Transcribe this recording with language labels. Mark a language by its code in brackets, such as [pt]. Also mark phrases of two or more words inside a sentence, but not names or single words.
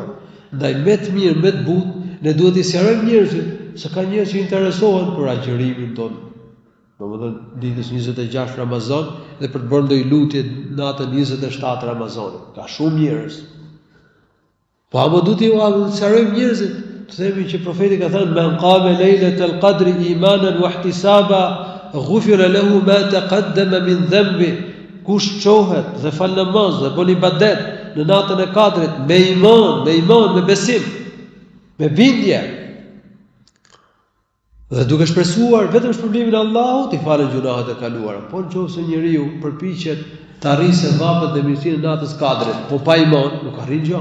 [sq] Ndaj më të mirë, më të butë, ne duhet i sqarojmë njerëzit se ka njerëz që interesohen për agjërimin ton. Domethënë ditës 26 Ramazan dhe për të bërë ndonjë lutje natën 27 Ramazanit. Ka shumë njerëz. Po apo duhet i sqarojmë njerëzit, të themi që profeti ka thënë: [ar] "من قام ليلة القدر إيمانا واحتسابا غفر له ما تقدم من ذنبه." [sq] Kush çohet dhe fal namaz dhe bën ibadet në natën e Kadrit me iman, me besim, me bindje, dhe duke shpresuar vetëm shpërblimin e Allahut, i falen gjunahet e kaluara. Po nëse njeriu përpiqet të arrisë vapët dhe mirësinë e natës Kadrit, po pa iman, nuk arrin gjë.